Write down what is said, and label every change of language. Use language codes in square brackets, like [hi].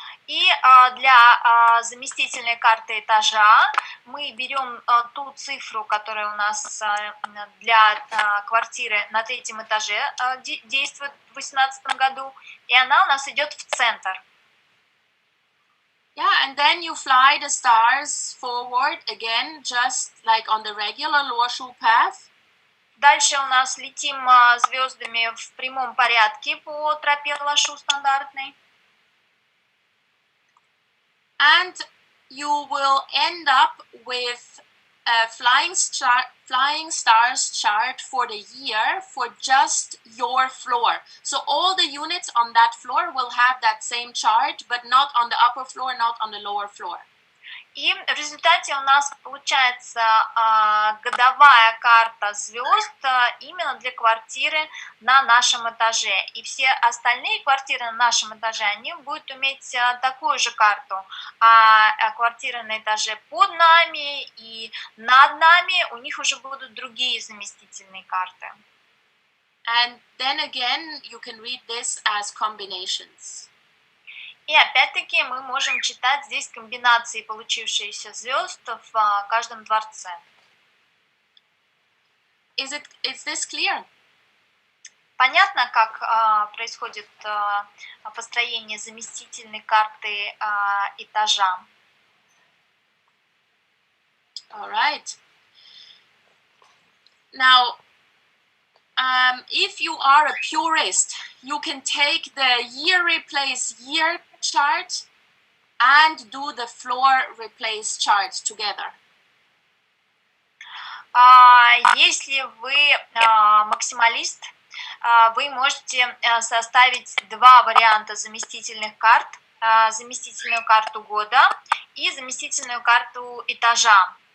[ru] И для заместительной карты этажа мы берем ту цифру, которая у нас для квартиры на 3-м этаже действует в 2018 году, и она у нас идет в центр. [en] Yeah, and then you fly the stars forward again, just like on the regular Luoshu path. [ru] Dальше у нас летим звездами в прямом порядке по тропе Лошу стандартной. [en] And you will end up with a flying stars chart for the year for just your floor. So all the units on that floor will have that same chart, but not on the upper floor, not on the lower floor. [ru] И в результате у нас получается годовая карта звезд именно для квартиры на нашем этаже. И все остальные квартиры на нашем этаже, они будут иметь такую же карту. А квартиры на этаже под нами и над нами, у них уже будут другие заместительные карты. [en] And then again, you can read this as combinations. [ru] И опять-таки мы можем читать здесь комбинации получившиеся звезд в каждом дворце. [en] Is this clear? [ru] Понятно, как происходит построение заместительной карты этажа? [en] All right. Now, if you are a purist, you can take the year replace year chart and do the floor replace chart together. [ru] Если вы максималист, вы можете составить два варианта заместительных карт, заместительную карту года и заместительную карту этажа.